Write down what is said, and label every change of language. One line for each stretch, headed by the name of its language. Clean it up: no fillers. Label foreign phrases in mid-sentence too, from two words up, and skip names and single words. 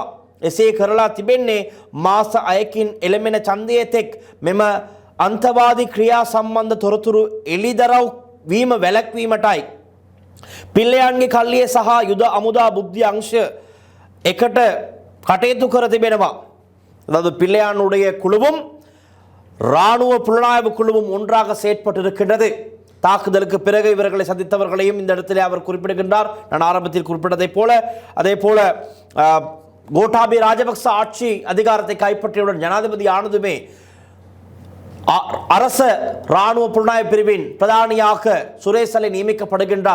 Sinhala: එසේ කරලා තිබෙන්නේ මාස 6කින් එළමෙන ඡන්දයේ තෙක් මෙම අන්තවාදී ක්‍රියා සම්බන්ධ තොරතුරු එළිදරව් වීම වැළැක්වීමටයි. පිල්ලයන්ගේ කල්ලියේ සහ යුද අමුදා බුද්ධි අංශ එකට කටයුතු කර තිබෙනවා.
Tamil: அதாவது பிள்ளையானுடைய குழுவும் இராணுவ புலனாய்வு குழுவும் ஒன்றாக செயற்பட்டிருக்கின்றது. தாக்குதலுக்கு பிறகு இவர்களை சந்தித்தவர்களையும் இந்த இடத்திலே அவர் குறிப்பிடுகின்றார். நான் ஆரம்பத்தில் குறிப்பிட்டதை போல அதே போல கோட்டாபய ராஜபக்ச ஆட்சி அதிகாரத்தை கைப்பற்றியவுடன் ஜனாதிபதி ஆனதுமே அரச இராணுவ புலனாய்வு பிரிவின் பிரதானியாக சுரேஷ் சலே நியமிக்கப்படுகின்றார்.